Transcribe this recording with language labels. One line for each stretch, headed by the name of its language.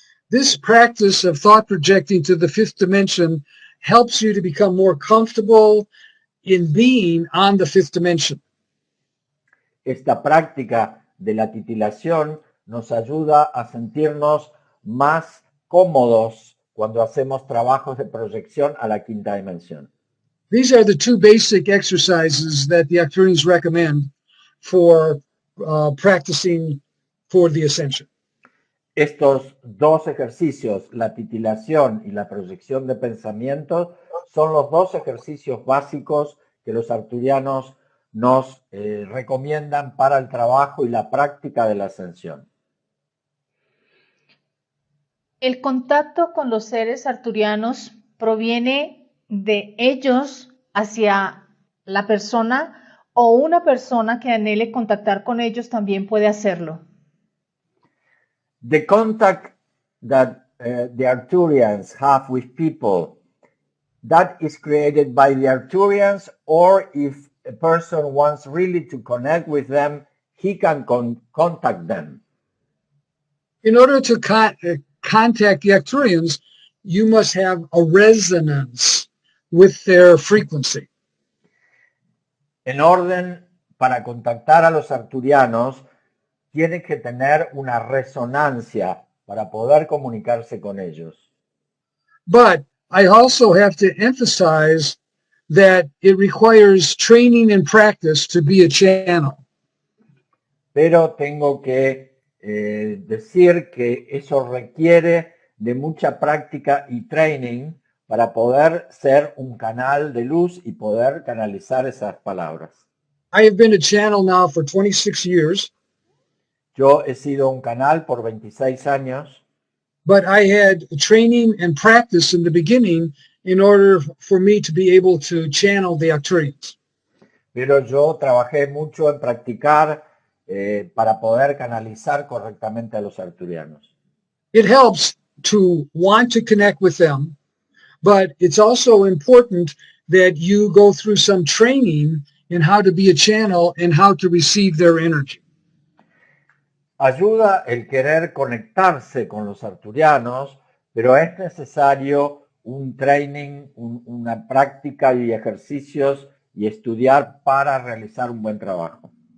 English: This practice of thought projecting to the fifth dimension helps you to become more comfortable in being on the fifth dimension.
Spanish: Esta práctica de la titilación nos ayuda a sentirnos más cómodos cuando hacemos trabajos de proyección a la quinta dimensión.
English: These are the two basic exercises that the Arcturians recommend for practicing for the ascension.
Spanish: Estos dos ejercicios, la titilación y la proyección de pensamientos, son los dos ejercicios básicos que los arcturianos nos recomiendan para el trabajo y la práctica de la ascensión. El contacto con los seres arcturianos proviene de ellos hacia la persona, o una persona que anhele contactar con ellos también puede hacerlo.
English: The contact that the Arcturians have with people, that is created by the Arcturians, or if a person wants really to connect with them, he can contact them. In order to contact the Arcturians, you must have a resonance with their frequency.
Spanish: En orden para contactar a los arcturianos, tiene que tener una resonancia para poder comunicarse con ellos.
English: But I also have to emphasize that it requires training and practice to be a channel.
Spanish: Pero tengo que decir que eso requiere de mucha práctica y training para poder ser un canal de luz y poder canalizar esas palabras.
English: I have been a channel now for 26 years.
Spanish: Yo he sido un canal por 26 años,
English: but I had training and practice in the beginning in order for me to be able to channel the Arcturians.
Spanish: pero yo trabajé mucho en practicar para poder canalizar correctamente a los arcturianos.
English: It helps to want to connect with them, but it's also important that you go through some training in how to be a channel and how to receive their energy.
Spanish: Ayuda el querer conectarse con los arcturianos, pero es necesario un training, una práctica y ejercicios y estudiar para realizar un buen trabajo.